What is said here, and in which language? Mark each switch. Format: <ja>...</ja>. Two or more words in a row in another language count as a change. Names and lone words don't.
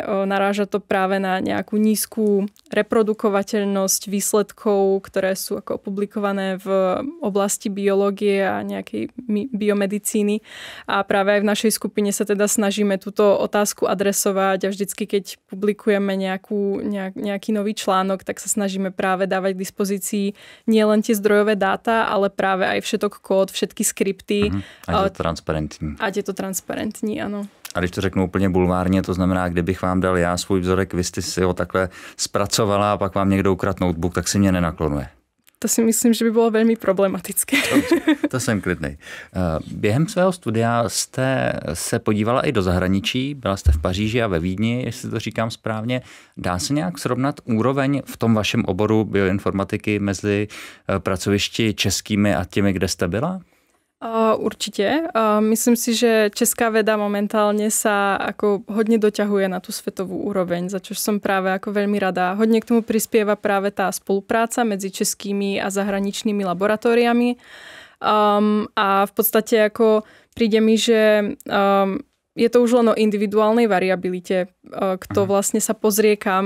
<sk>Naráža to práve na nejakú nízku reprodukovateľnosť výsledkov, ktoré sú ako publikované v oblasti biológie a nejakej biomedicíny. A práve aj v našej skupine sa teda snažíme túto otázku adresovať a vždycky, keď publikujeme nejaký nový článok, tak sa snažíme práve dávať k dispozícii nielen tie zdrojové dáta, ale práve aj všetok kód, všetky skripty.</sk> <cs>A je to transparentní. A je to transparentní, ano. A když to řeknu úplně bulvárně, to znamená, kdybych vám dal já svůj vzorek, vy jste si ho takhle zpracovala a pak vám někdo ukradl notebook, tak si mě nenaklonuje. To si myslím, že by bylo velmi problematické. To jsem klidnej. Během svého studia jste se podívala i do zahraničí, byla jste v Paříži a ve Vídni, jestli to říkám správně. Dá se nějak srovnat úroveň v tom vašem oboru bioinformatiky mezi pracovišti českými a těmi, kde jste byla?</cs> <sk>Určite. Myslím si, že česká veda momentálne sa ako hodne doťahuje na tú svetovú úroveň, za čo som práve ako veľmi rada. Hodne k tomu prispieva práve tá spolupráca medzi českými a zahraničnými laboratóriami. A v podstate ako príde mi, že je to už len o individuálnej variabilite, kto vlastne sa pozrie kam.</sk>